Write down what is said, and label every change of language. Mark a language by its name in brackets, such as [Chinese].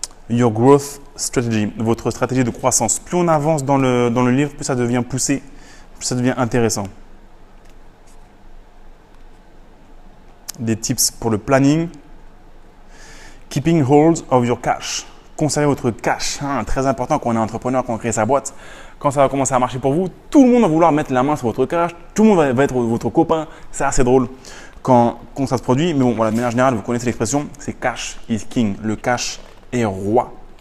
[English] Your growth strategy, [French] votre stratégie de croissance. Plus on avance dans le livre, plus ça devient poussé, plus ça devient intéressant. Des tips pour le planning. [English] Keeping hold of your cash. [French] Conservez votre cash. Très important quand on est entrepreneur, quand on crée sa boîte. Quand ça va commencer à marcher pour vous, tout le monde va vouloir mettre la main sur votre cash. Tout le monde va être votre copain. C'est assez drôle quand ça se produit. Mais bon, voilà, de manière générale, vous connaissez l'expression, c'est [English] cash is king. [French] Le cash est roi.